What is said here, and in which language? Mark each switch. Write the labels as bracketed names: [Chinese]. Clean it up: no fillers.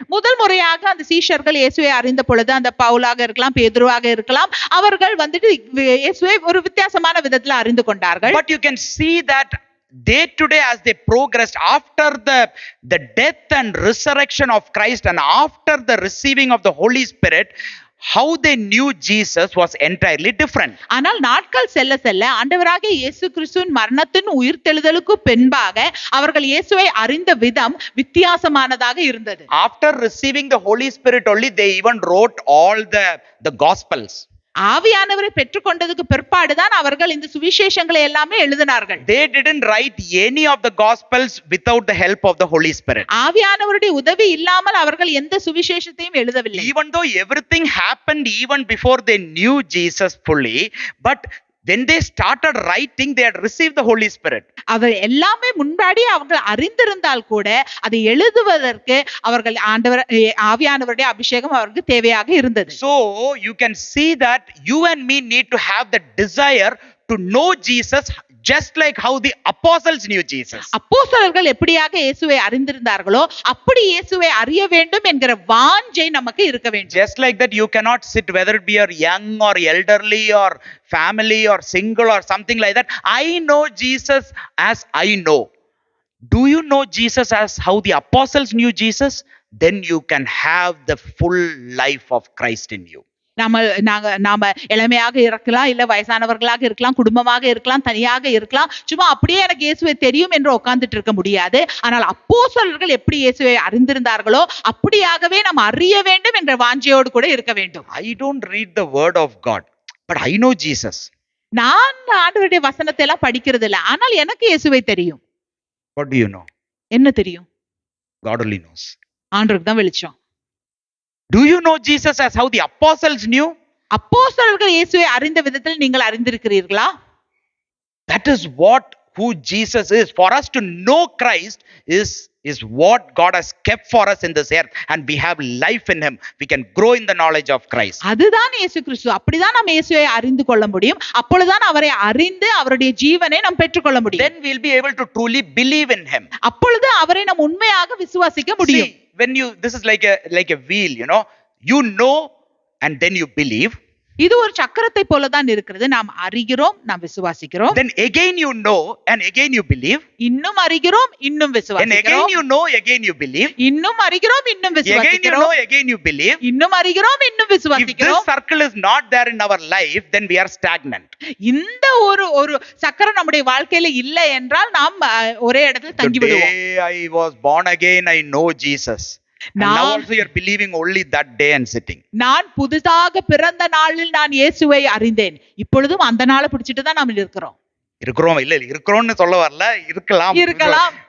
[Tamil] முதல் முறையாக அந்த சீஷர்கள் இயேசுவை அறிந்த பொழுது, அந்த பவுலாக இருக்கலாம், பேதுருவாக இருக்கலாம், அவர்கள் வந்துட்டு இயேசுவை ஒரு வித்தியாசமான விதத்தில் அறிந்து கொண்டார்கள். [English] But you can see that day to day as they progressed after the death and resurrection of Christ and after the receiving of the Holy Spirit, how they knew Jesus was entirely different. [Tamil] ஆனால் நாட்கள் செல்ல செல்ல ஆண்டவராகிய இயேசு கிறிஸ்துவின் மரணத்தின் உயிர்த்தெழுதலுக்கு பின்பாக அவர்கள் இயேசுவை அறிந்த விதம் வித்தியாசமானதாக இருந்தது. [English] After receiving the Holy Spirit only, they even wrote all the Gospels. [Tamil] ஆவியானவரை பெற்றுக்கொண்டதுக்கு பிற்பாடுதான் அவர்கள் இந்த சுவிசேஷங்களை எல்லாமே எழுதினார்கள். [English] They didn't write any of the gospels without the help of the Holy Spirit. [Tamil] ஆவியானவருடைய உதவி இல்லாமல் அவர்கள் எந்த சுவிசேஷத்தையும் எழுதவில்லை. [English] Even though everything happened even before they knew Jesus fully, but when they started writing, they had received the Holy Spirit. [Tamil] அவர் எல்லாமே முன்னாடியே அவர்கள் அறிந்திருந்தால் கூட அதை எழுதுவதற்கு அவர்கள் ஆவியானவருடைய அபிஷேகம் அவருக்கு தேவையாக இருந்தது. [English] So you can see that you and me need to have the desire to know Jesus just like how the apostles knew Jesus. [Tamil] அப்போஸ்தலர்கள் எப்படியாக இயேசுவை அறிந்திருந்தார்களோ அப்படி இயேசுவை அறிய வேண்டும் என்கிற வாஞ்சை நமக்கு இருக்க வேண்டும். [English] Just like that, you cannot sit, whether it be a young or elderly or family or single or something like that. I know Jesus as I know. Do you know Jesus as how the apostles knew Jesus? Then you can have the full life of Christ in you. [Tamil] நாம இளமையாக இருக்கலாம், இல்ல வயசானவர்களாக இருக்கலாம், குடும்பமாக இருக்கலாம், தனியாக இருக்கலாம். சும்மா அப்படியே எனக்கு இயேசுவை தெரியும் என்று உட்கார்ந்துட்டு இருக்க முடியாது. ஆனால் அப்போஸ்தலர்கள் எப்படி இயேசுவை அறிந்திருந்தார்களோ அப்படியாகவே நாம் அறிய வேண்டும் என்ற வாஞ்சையோடு கூட இருக்க வேண்டும். [English] I don't read the word of God, but I know Jesus. [Tamil] நான் ஆண்டவருடைய வசனத்தை எல்லாம் படிக்கிறது இல்ல, ஆனால் எனக்கு இயேசுவை தெரியும். [English] What do you know? [Tamil] என்ன தெரியும்? [English] God only knows. [Tamil] ஆண்டவருக்கு தான் வெளிச்சம். [English] Do you know Jesus as how the apostles knew? [Tamil] அப்போஸ்தலர்கள் இயேசுவை அறிந்த விதத்தில் நீங்கள் அறிந்திருக்கிறீர்களா? [English] That is what who Jesus is. For us to know Christ is what God has kept for us in this earth, and we have life in him. We can grow in the knowledge of Christ. [Tamil] அதுதான் இயேசு கிறிஸ்து. அப்படிதான் நாம் இயேசுவை அறிந்து கொள்ள முடியும். அப்பொழுதுதான் அவரை அறிந்து அவருடைய ஜீவனை நாம் பெற்றுக்கொள்ள முடியும். [English] Then we'll be able to truly believe in him. [Tamil] அப்பொழுது அவரை நாம் உண்மையாக விசுவாசிக்க முடியும். [English] See, when you, this is like a wheel, you know and then you believe. [Tamil] இது ஒரு சக்கரத்தை போலதான் இருக்கிறது. நாம் அறிகிறோம், நாம் விசுவாசிக்கிறோம். [English] Then again you know and again you believe. [Tamil] இன்னும் அறிகிறோம், இன்னும் [English] And [Tamil] விசுவாசிக்கிறோம். [English] again you know, again you believe. [Tamil] இன்னும் அறிகிறோம், இன்னும் [English] Again you [Tamil] விசுவாசிக்கிறோம். [English] know, again you believe. [Tamil] இன்னும் அறிகிறோம், இன்னும் [English] If this [Tamil] விசுவாசிக்கிறோம். [English] circle is not there in our life, then we are stagnant. [Tamil] இந்த ஒரு சக்கரம் நம்முடைய வாழ்க்கையில இல்லை என்றால் நாம் ஒரே இடத்துல [English] The [Tamil] தங்கி விடுவோம். [English] day I was born again, I know Jesus. And now also you're believing only that day and sitting. [Tamil] நான் புதுசாக பிறந்த நாளில் நான் இயேசுவை அறிந்தேன். இப்பொழுதும் அந்த நாளை பிடிச்சிட்டு தான் நாம் இருக்கிறோம். இருக்கிறோம் இல்ல இருக்கிறோம்னு சொல்ல வரல, இருக்கலாம்.